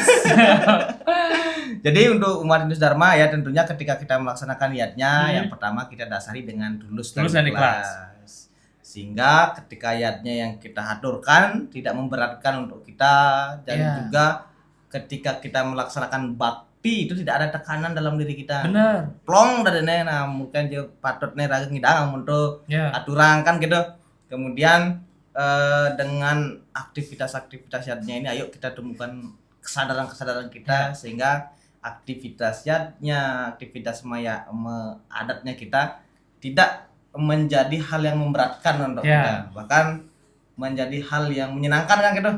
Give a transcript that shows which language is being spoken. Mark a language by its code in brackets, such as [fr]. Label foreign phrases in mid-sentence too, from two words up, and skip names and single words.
[id] Jadi untuk umat Hindu Dharma ya tentunya ketika kita melaksanakan niatnya yang pertama kita dasari dengan tulus dan ikhlas. Sehingga ketika niatnya yang kita aturkan tidak memberatkan untuk kita dan juga ketika kita melaksanakan bakti itu tidak ada tekanan dalam diri kita. Benar. [ban] Plong dadane [id] nah mungkin [ban] je patutnya raga ngidang [id] untuk aturan kan gitu. Kemudian dengan aktivitas-aktivitas yatnya ini ayo kita temukan kesadaran-kesadaran kita sehingga aktivitas yatnya, aktivitas adatnya kita tidak menjadi hal yang memberatkan untuk kita, bahkan menjadi hal yang menyenangkan kan gitu.